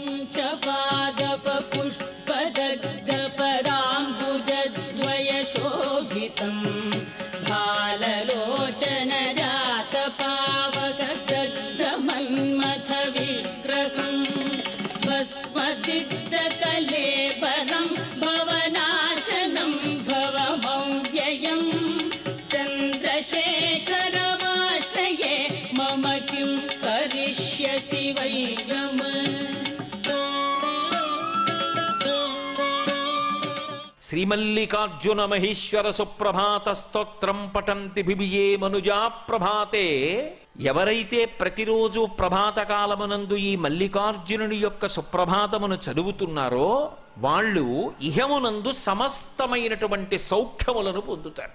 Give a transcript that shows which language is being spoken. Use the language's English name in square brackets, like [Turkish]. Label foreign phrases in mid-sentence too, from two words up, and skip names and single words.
[Sanskrit] पंचपादप पुष्पदग्धपदाम्बुजद्वयशोभितं भाललोचन जातपावकदग्धमन्मथ विग्रहं भस्मदिग्धकलेबरं भवनाशनं भवमव्ययं चन्द्रशेखरमाश्रये मम किं करिष्यसि वै रम। శ్రీమల్లికార్జున మహేశ్వర సుప్రభాత స్తోత్రం పఠంతి బిబియే మనుజా ప్రభాతే. [Telugu] ఎవరైతే ప్రతిరోజు ప్రభాత కాలమునందు ఈ మల్లికార్జునుని యొక్క సుప్రభాతమును చదువుతున్నారో వాళ్ళు ఇహమునందు సమస్తమైనటువంటి సౌఖ్యములను పొందుతారు.